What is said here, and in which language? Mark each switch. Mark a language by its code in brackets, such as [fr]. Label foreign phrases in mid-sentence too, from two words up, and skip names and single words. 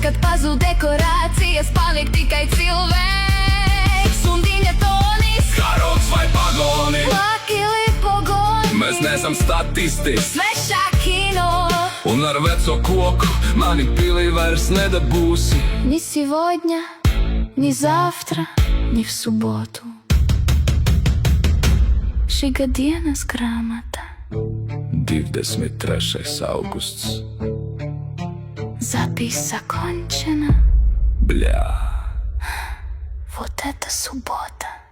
[lv] Kad pazūd dekorācijas, paliek tikai cilvēks un viņa tonis. Karogs vai pagoni? [ru] Плакали погоны. [lv] Mēs neesam statisti. Svešā kino. Un ar veco koku mani pilī vairs nedabūsi. [ru] Ни сегодня, ни завтра, ни в субботу. [lv] Žiga dienas grāmata. 23. augusts. [ru] Запись закончена. Bļā. Вот это суббота.